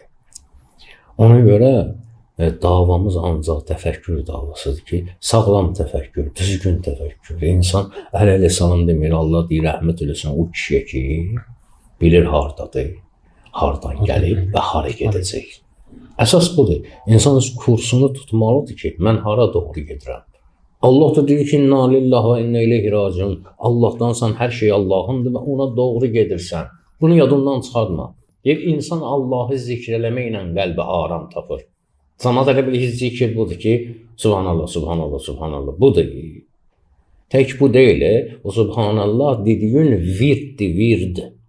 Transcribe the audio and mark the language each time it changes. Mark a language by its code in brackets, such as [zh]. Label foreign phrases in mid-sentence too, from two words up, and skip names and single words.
[az] Ona görə davamız ancaq təfəkkür davasıdır ki, sağlam təfəkkür, düzgün təfəkkür. İnsan əl-ələ salam demir, Allah deyir, rəhmət eləsin o kişiyə ki, bilir hardadır, hardan gəlib və hara gedəcək. Əsas budur. İnsan öz kursunu tutmalıdır ki, mən hara doğru gedirəm. Allah da deyir ki, [ar] إنا لله وإنا إليه راجعون. [az] Allahdansan, hər şey Allahındır və ona doğru gedirsən. Bunu yadından çıxartma. Deyir, insan Allahı zikr eləməklə qəlbi aram tapır. Sana da elə bir zikir budur ki, [ar] سبحان الله، سبحان الله، سبحان الله. [az] Budur. Tək bu deyil. O Subhanallah dediyin vird.